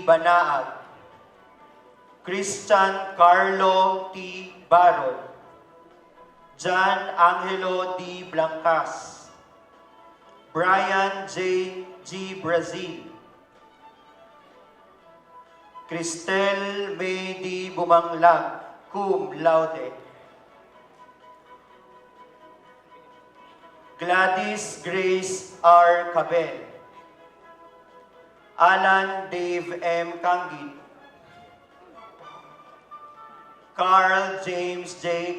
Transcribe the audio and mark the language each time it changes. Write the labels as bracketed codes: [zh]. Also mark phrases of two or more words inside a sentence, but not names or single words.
[en] Banaag, Christian Carlo T. Baron, John Angelo D. Blancas, Brian J. G. Brazil. Cristel May D. Bumanglag, [la] cum laude. [en] Gladys Grace R. Cabel. Alan Dave M. Kangit. Carl James J.